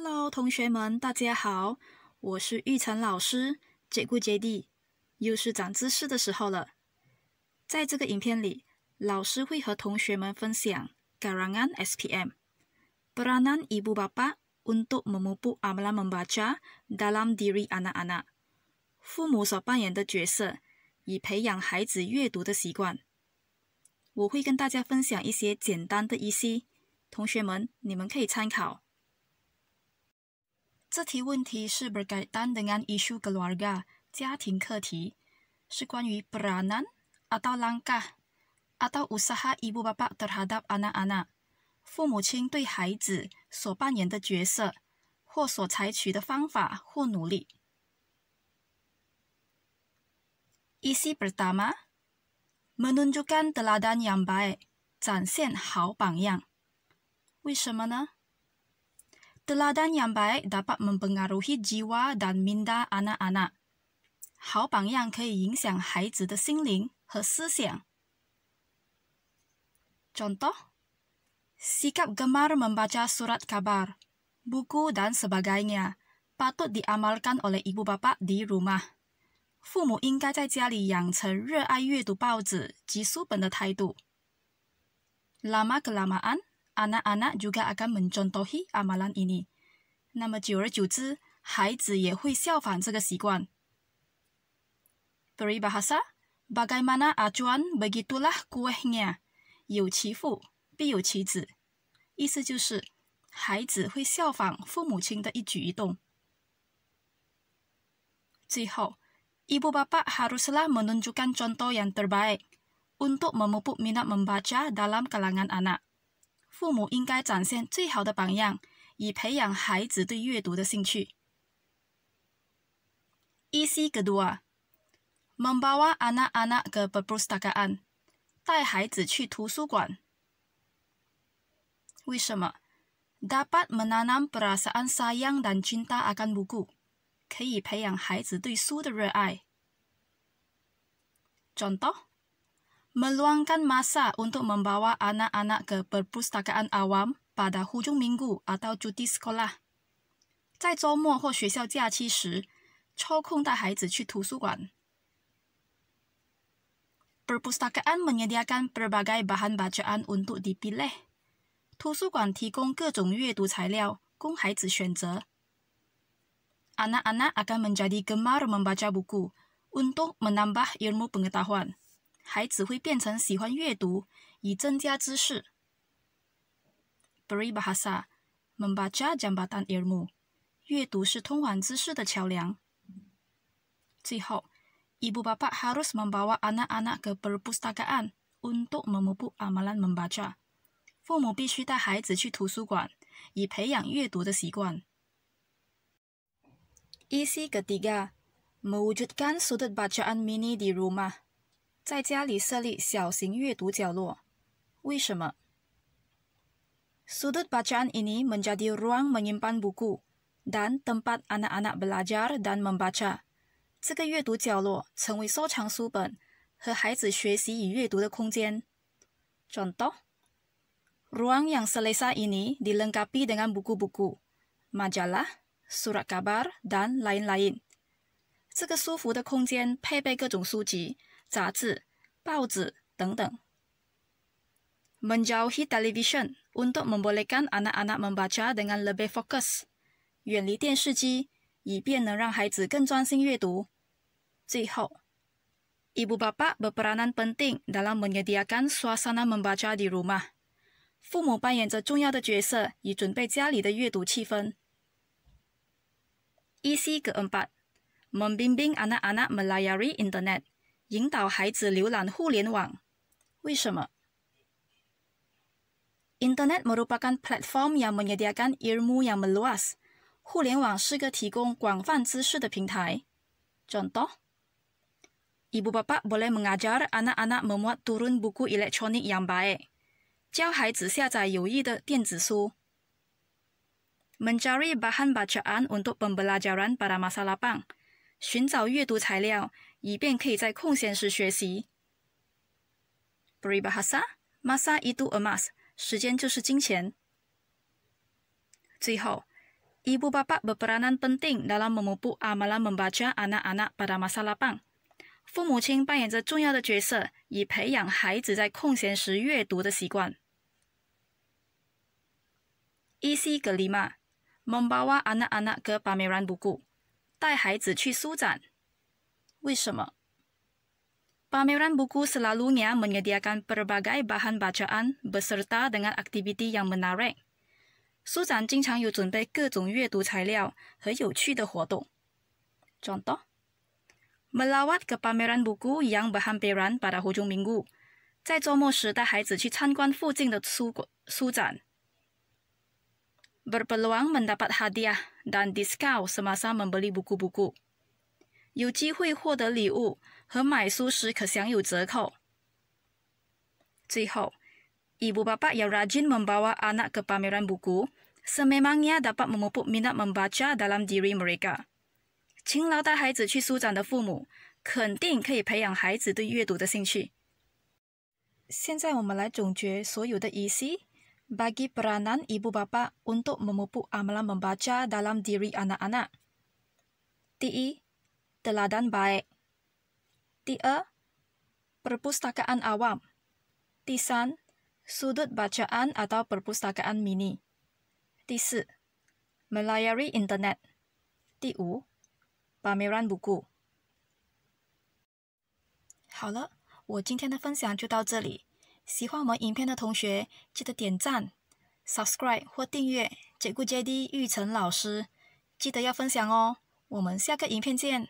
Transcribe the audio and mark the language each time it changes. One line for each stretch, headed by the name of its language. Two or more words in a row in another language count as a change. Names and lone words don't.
Chinese: 同学们，大家好，我是玉成老师。Cikgu JD，又是长知识的时候了。在这个影片里，老师会和同学们分享
Malay: Karangan SPM Peranan Ibu Bapa untuk memupuk amalan membaca dalam diri anak-anak
Chinese: 父母所扮演的角色，以培养孩子阅读的习惯。我会跟大家分享一些简单的isi，同学们，你们可以参考。这题问题是
Malay: berkaitan dengan isu keluarga
Chinese: 家庭课题，是关于
Malay: peranan atau langkah atau usaha ibu bapa terhadap anak-anak
Chinese: 父母亲对孩子所扮演的角色或所采取的方法或努力。
Malay: Isi pertama menunjukkan teladan yang baik
Chinese: 展现好榜样。为什么呢 ？
Malay: Teladan yang baik dapat mempengaruhi jiwa dan minda anak-anak
Chinese: 好榜样可以影响孩子的心灵和思
Malay: 想。Contoh, sikap gemar membaca surat kabar, buku dan sebagainya patut diamalkan oleh ibu bapa di rumah
Chinese: 父母应该在家里养成热爱阅读报纸及书本的态度。
Malay: Lama-kelamaan anak-anak juga akan mencontohi amalan ini
Chinese: 那么久而久之孩子也会效仿这个习惯。
Malay: Peribahasa bagaimana acuan begitulah kuehnya
Chinese: 有其父必有其子意思就是孩子会效仿父母亲的一举一动。
Malay: 最后 Ibu bapa haruslah menunjukkan contoh yang terbaik untuk memupuk minat membaca dalam kalangan anak
Chinese: 父母应该展现最好的榜样以培养孩子对阅读的兴趣。
Malay: Isi kedua membawa anak-anak ke perpustakaan
Chinese: 带孩子去图书馆。
Malay: 为什么 ？Dapat menanam perasaan sayang dan cinta akan buku
Chinese: 可以培养孩子对书的热爱。
Malay: Contoh, meluangkan masa untuk membawa anak-anak ke perpustakaan awam pada hujung minggu atau cuti sekolah
Chinese: 在周末或学校假期时抽空带孩子去图书馆。
Malay: Perpustakaan menyediakan berbagai bahan bacaan untuk dipilih
Chinese: 图书馆提供各种阅读材料供孩子选择。
Malay: Anak-anak akan menjadi gemar membaca buku untuk menambah ilmu pengetahuan
Chinese: 孩子会变成喜欢阅读以增加知识。
Malay: Peribahasa membaca jambatan ilmu
Chinese: 阅读是通往知识的桥梁。
Malay: 最后 Ibu bapa harus membawa anak-anak ke perpustakaan untuk memupuk amalan membaca
Chinese: 父母必须带孩子去图书馆以培养阅读的习惯。
Malay: Isi ketiga mewujudkan sudut bacaan mini di rumah
Chinese: 在家里设立小型阅读角落。
Malay: 为什么？ Sudut bacaan ini menjadi ruang menyimpan buku dan tempat anak-anak belajar dan membaca
Chinese: 这个阅读角落成为收藏书本和孩子学习与阅读的空间。
Malay: Contoh, ruang yang selesa ini dilengkapi dengan buku-buku, majalah, surat kabar, dan lain-lain
Chinese: 这个舒服的空间配备各种书籍、杂志、报纸等等。
Malay: Menjauhi television untuk membolehkan anak-anak membaca dengan lebih fokus
Chinese: 远离电视机以便能让孩子更专心阅读。最后
Malay: Ibu bapa berperanan penting dalam menyediakan suasana membaca di rumah
Chinese: 父母扮演着重要的角色以准备家里的阅读气氛。
Malay: Isi keempat membimbing anak-anak melayari internet
Chinese: 引导孩子浏览互联网。为什么？
Malay: Internet merupakan platform yang menyediakan ilmu yang meluas
Chinese: 互联网是个提供广泛知识的平
Malay: 台。Contoh, Ibu bapa boleh mengajar anak-anak memuat turun buku elektronik yang baik
Chinese: 教孩子下载有益的电子书。
Malay: Mencari bahan bacaan untuk pembelajaran pada masa lapang
Chinese: 寻找阅读材料以便可以在空闲时学习。
Malay: Peribahasa masa itu emas
Chinese: 时间就是金钱。
Malay: 最后 Ibu bapak berperanan penting dalam memupuk amalan membaca anak-anak pada masa lapang。
Chinese: 父母亲扮演着重要的角色，以培养孩子在空闲时阅读的习惯。
Malay: Isi kelima, membawa anak-anak ke pameran buku，
Chinese: 带孩子去书展。为什么？
Malay: Pameran buku selalunya menyediakan berbagai bahan bacaan beserta dengan aktiviti yang menarik。
Chinese: 书展经常有准备各种阅读材料和有趣的活动。
Malay: Contoh, melawat ke pameran buku yang berhampiran pada hujung minggu，
Chinese: 在周末时带孩子去参观附近的书展。
Malay: Berpeluang mendapat hadiah dan diskon semasa membeli buku-buku，
Chinese: 有机会获得礼物和买书时可享有折扣。
Malay: 最后 ，ibu bapak yang rajin membawa anak ke pameran buku sememangnya dapat memupuk minat membaca dalam diri mereka。
Chinese: 勤劳带孩子去书展的父母，肯定可以培养孩子对阅读的兴趣。现在我们来总结所有的
Malay: isi bagi peranan ibu bapak untuk memupuk amalan membaca dalam diri anak-anak。
Chinese: 第一，
Malay: teladan baik。
Chinese: 第二，
Malay: perpustakaan awam。
Chinese: 第三，
Malay: sudut bacaan atau perpustakaan mini。
Chinese: 第四，
Malay: melayari internet。
Chinese: 第五 ，
Malay: pameran buku。
Chinese: 好了，我今天的分享就到这里。喜欢我们影片的同学，记得点赞、subscribe 或订阅解顾 JD 玉成老师，记得要分享哦。我们下个影片见。